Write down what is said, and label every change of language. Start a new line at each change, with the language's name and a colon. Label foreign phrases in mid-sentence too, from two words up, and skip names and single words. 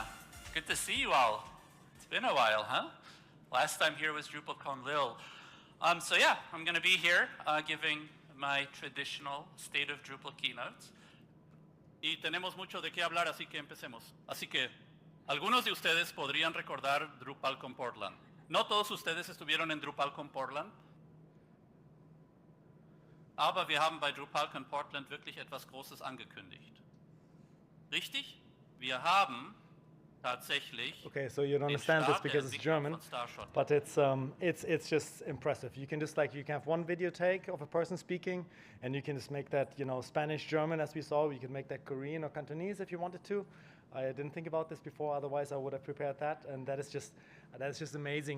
English: Good to see you all. It's been a while, huh? Last time here was DrupalCon Lille. So yeah, I'm going to be here giving my traditional State of Drupal keynote.
Spanish: Y tenemos mucho de qué hablar, así que empecemos. Así que, algunos de ustedes podrían recordar DrupalCon Portland. No todos ustedes estuvieron en DrupalCon Portland.
German: Aber wir haben bei DrupalCon Portland wirklich etwas Großes angekündigt. Richtig? Wir haben tatsächlich.
English: Okay, so you don't understand this because it's German, but it's just impressive. You can just you can have one video take of a person speaking, and you can just make that Spanish, German as we saw. You can make that Korean or Cantonese if you wanted to. I didn't think about this before. Otherwise, I would have prepared that. And that is just amazing.